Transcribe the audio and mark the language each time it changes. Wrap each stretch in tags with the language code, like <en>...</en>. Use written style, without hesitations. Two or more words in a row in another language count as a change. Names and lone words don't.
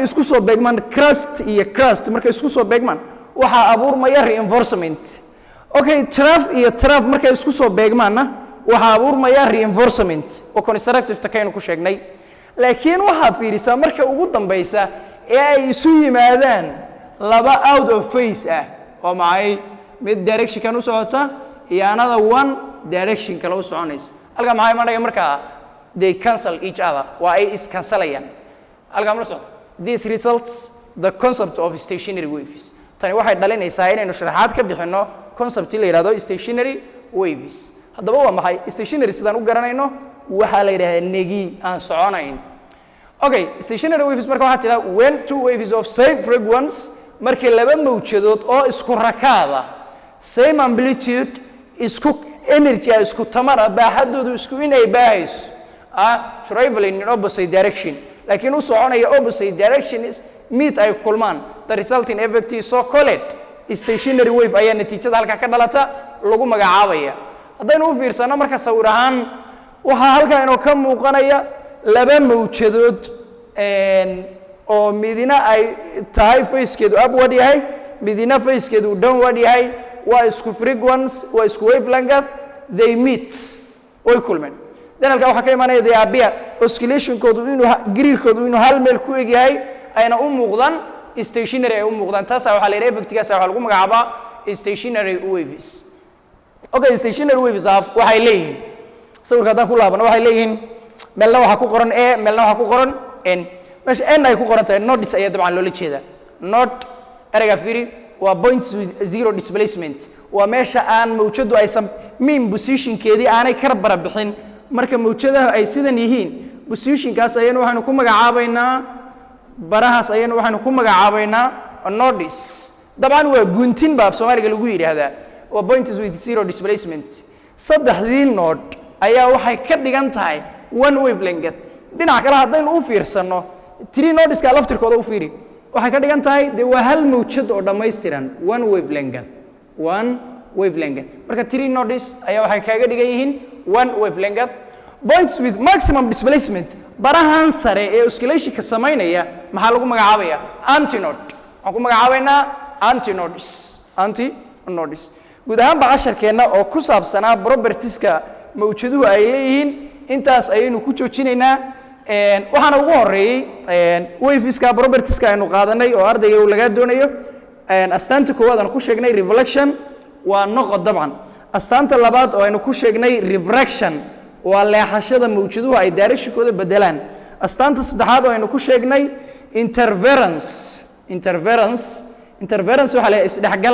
<so>isku soo beegmaan crust iyo crust markay isku soo beegmaan waxa abuurmaya reinforcement okay trough iyo trough markay isku soo beegmaanna waxa abuurmaya reinforcement oo constructive ta kaynu ku sheegnay laakiin waxa fiirisaa marka ugu dambaysa ee ay isu yimaadaan laba</so> <en>out of</en> <so>phase ah oo maxay mid direction kan u socota iyo</so> <en>another one</en> <so>direction kale u soconaysa halka maxay maanaya marka</so> <en>they cancel each other</en> <so>waa ay is cancelayaan halka ma socdo</so> <en>this results the concept of stationary waves</en> <so>tani waxay dhalinaysaa inaynu sharaxaad ka bixino concept la yiraahdo</so> <en>stationary waves</en> <so>haddaba waa maxay stationary sidaan u garanayno waxa la yiraahdaa negi aan soconayn</so> <en>okay stationary waves</en> <so>marka waxa tira</so> <en>when two waves of same frequency</en> <so>markii laba mawjadood oo isku rakaada</so> <en>same amplitude</en> <so>isku energy isku tamar baaxadoodu isku inay baahayso</so> <en>traveling in opposite direction</en> <so>laakiin u soconaya</so> <en>opposite direction</en> <so>is meet ay kulmaan</so> <en>the resulting effect is so called stationary wave</en> <so>ayaa natiijada halka ka dhalata lagu magacaabaya haddaynu u fiirsano marka sawir ahaan waxa halka inoo ka muuqanaya laba mawjadood oo midina ay tahay facekeedu upward yahay midina facekeedu downward yahay waa isku frequency waa isku wavelength</so> <en>they meet</en> <so>way kulmeen dan halka waxa ka imanaya</so> <en>they appear</en> <so>oscillationkoodu inuu gariirkoodu inuu hal meel ku eg yahay ayna u muuqdaan stationary ay u muuqdaan taas waxa la yiraahdaa effectgaas waxa lagu magacaabaa</so> <en>stationary waves okay stationary waves</en> <so>waxay leeyihiin sawirka hadaan ku laabano waxay leeyihiin meelna waxa ku qoran a meelna waxa ku qoran n meesha n ay ku qoran tahay nodes ayaa dabcan loola jeedaa node erayga fiiri waa</so> <en>points with zero</en> <so>displacement waa meesha aan mawjadu aysan mean positionkeedii aanay ka barbixin marka mawjadaha ay sidan yihiin positionkaas ayaynu waxaanu ku magacaabaynaa barahaas ayaynu waxaanu ku magacaabaynaa nodes dabcan waa guntin baa Soomaaliga lagu yiraahdaa waa</so> <en>points with zero displacement</en> <so>saddexdii node ayaa waxay ka dhigan tahay</so> <en>one wavelength</en> <so>dhinaca kale haddaynu u fiirsano</so> <en>three nodes</en> <so>ka laftirkooda u fiiri waxay ka dhigan tahay de waa hal mawjad oo dhameystiran one wavelength marka</so> <en>three nodes</en> <so>ayaa waxay kaaga dhigan yihiin</so> <en>one wavelength points with maximum displacement</en> <so>barahan sare ee oscillation ka sameynaya maxaa lagu magacaabaya antinode waxaan ku magacaabaynaa antinodes guud ahaan casharkeena oo ku saabsanaa propertieska mawjaduhu ay leeyihiin intaas ayaynu ku joojinaynaa waxaana ugu horeeyay waveska propertieska aynu qaadanay oo ardayga laga doonayo astaanta koowaad aan ku sheegnay reflection waa noqod dabcan astaanta labaad oo aynu ku sheegnay refraction waa leexashada mawjaduhu ay directionkooda bedelaan astaanta saddexaad oo aynu ku sheegnay interference waxa la isdhexgal</so>